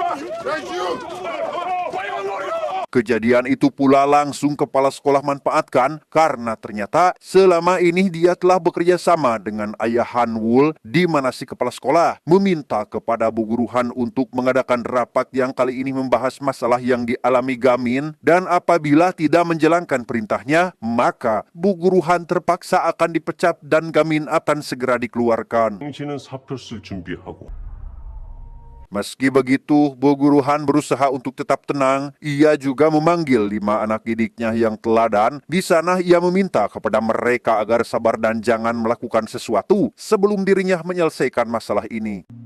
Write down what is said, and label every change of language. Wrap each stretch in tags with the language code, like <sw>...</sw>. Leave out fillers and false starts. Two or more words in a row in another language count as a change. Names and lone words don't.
<id>Kejadian itu pula langsung kepala sekolah manfaatkan karena ternyata selama ini dia telah bekerja sama dengan ayah Han Wul, di mana si kepala sekolah meminta kepada Bu Guru Han untuk mengadakan rapat yang kali ini membahas masalah yang dialami Gamin, dan apabila tidak menjalankan perintahnya, maka Bu Guru Han terpaksa akan dipecat dan Gamin akan segera dikeluarkan.</id> <ko>당신은 사표 쓸 준비하고.</ko> <id>Meski begitu, Bu Guru Han berusaha untuk tetap tenang. Ia juga memanggil 5 anak didiknya yang teladan. Di sana ia meminta kepada mereka agar sabar dan jangan melakukan sesuatu sebelum dirinya menyelesaikan masalah ini.</id>